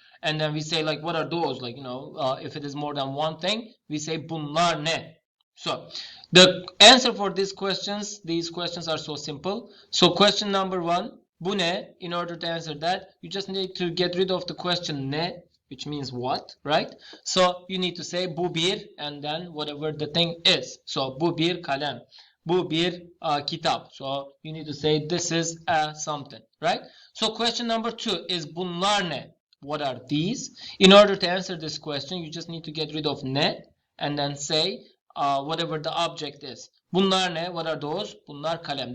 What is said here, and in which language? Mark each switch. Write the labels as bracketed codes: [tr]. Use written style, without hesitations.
[en] And then we say like what are those? Like, you know, if it is more than one thing, we say [tr] bunlar ne? [en] So the answer for these questions are so simple. So question number 1, [tr] bu ne? [en] In order to answer that, you just need to get rid of the question ne, which means what, right? So you need to say [tr] bu bir [en] and then whatever the thing is. [tr] So bu bir kalem, bu bir kitap. [en] So you need to say this is something, right? So question number 2 is [tr] bunlar ne? [en] What are these? In order to answer this question, you just need to get rid of ne and then say whatever the object is. [tr] Bunlar ne? [en] What are those? [tr] Bunlar kalem.